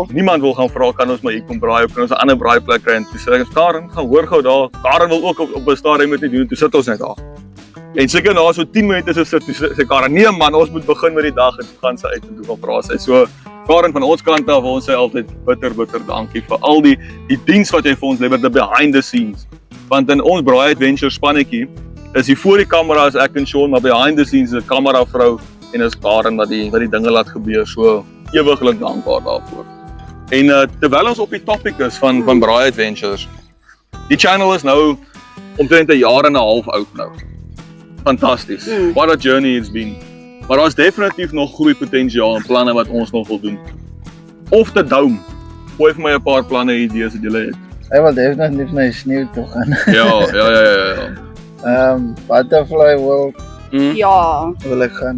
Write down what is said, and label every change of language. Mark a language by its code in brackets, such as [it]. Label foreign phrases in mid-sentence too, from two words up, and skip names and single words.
[af] Niemand wil gaan vra kan ons maar hier kom braai of kan ons 'n ander braaiplek kry en toe sê ek Karen, gaan hoor gou daar. Karen wil ook op 'n stadium met doen. Toe sit ons net daar. En seker na so 10 minute so sit sê Karen, nee man, ons moet begin met die dag en gaan sy uit en toe gaan vra sy. So Karen van ons kant af, ons sê altyd bitter dankie vir al die diens wat jy vir ons lewer, [en] the behind the scenes. [af] Want in ons Braai Adventure spannetjie is hier voor die kamera is ek en Sean, maar [en] behind the scenes [af] is 'n kameravrou en is Karen wat die dinge laat gebeur. So ewiglik dankbaar daarvoor. En terwyl ons op die topic is van Braai Adventures, die channel is nou omtrent 'n jaar en 'n half oud nou. Fantasties. [en] What a journey it's been. [af] Maar daar's definitief nog groei potensiaal en planne wat ons nog wil doen. Of te dome. Gooi vir my 'n paar planne idees wat jy het. Hy wil definitief na die sneeu toe gaan. Ja. Butterfly World Ja. wil ek gaan.